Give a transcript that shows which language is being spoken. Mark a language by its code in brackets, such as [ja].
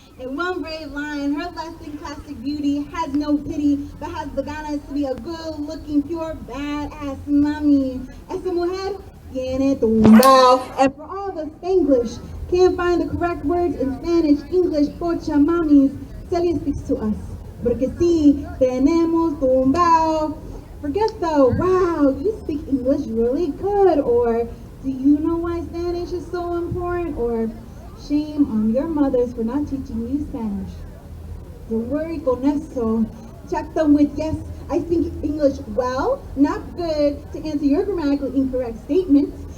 [en] In one brave line, her less than classic beauty has no pity, but has the ganas to be a good looking, pure, badass mommy. [es] Esa mujer tiene tumbao. [en] And for all the Spanglish, can't find the correct words in Spanish, English, pocha mamis, Celia speaks to us. [es] Porque sí, tenemos tumbao. [en] Forget the, wow, you speak English really good, or do you know why Spanish is so important, or shame on your mothers for not teaching you Spanish. Don't worry [es] con eso. [en] Check them with, yes, I speak English well, not good, to answer your grammatically incorrect statement.